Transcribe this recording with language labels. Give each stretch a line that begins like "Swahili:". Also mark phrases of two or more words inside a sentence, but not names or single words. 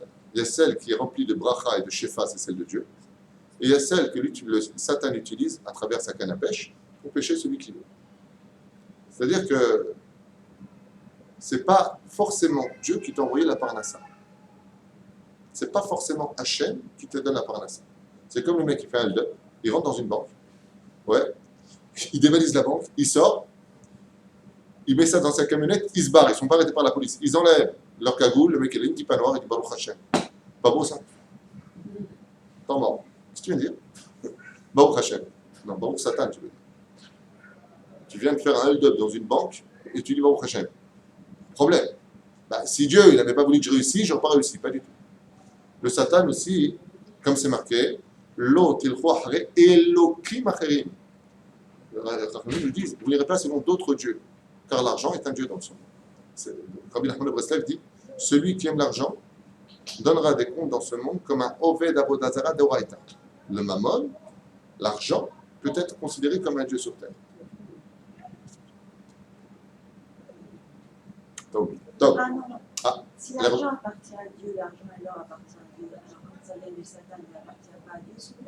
French: Il y a celle qui est remplie de bracha et de shefa, c'est celle de Dieu. Et il y a celle que le Satan utilise à travers sa canne à pêche pour pêcher celui qui veut. C'est-à-dire que ce n'est pas forcément Dieu qui t'a envoyé la parnassa. Ce n'est pas forcément Hachem qui te donne la parnassa. C'est comme le mec qui fait un hold-up, il rentre dans une banque, ouais, il dévalise la banque, il sort, il met ça dans sa camionnette, il se barre, ils ne sont pas arrêtés par la police. Ils enlèvent leur cagoule, le mec il a une kippa noire, il dit
Hebrew: ברוך השם.
French: Pas beau ça? Tant mort. Qu'est-ce que tu viens de dire?
Hebrew: ברוך השם.
French: Non,
Hebrew: ברוך שטן,
French: tu veux dire. Tu viens de faire un hold-up dans une banque et tu dis
Hebrew: ברוך השם.
French: Problème. Bah, si Dieu il n'avait pas voulu que je réussisse, je n'aurais pas réussi, pas du tout. Le Satan aussi, comme c'est marqué,
Hebrew: לא תלכו אחרי אלהים אחרים.
French: Les Chachamim nous disent, vous n'irez pas selon d'autres dieux, car l'argent est un dieu dans le son. Rabbi Nachman de Breslev dit, celui qui aime l'argent donnera des comptes dans ce monde comme un
Hebrew: עובד עבודה זרה דאורייתא.
French: Le mammon, l'argent, peut être considéré comme un dieu sur terre. Donc, Ah non, non. Ah, si l'argent appartient à Dieu, l'argent et l'or appartient à Dieu, alors quand ça vient du Satan, il n'appartient pas à Dieu, celui-là?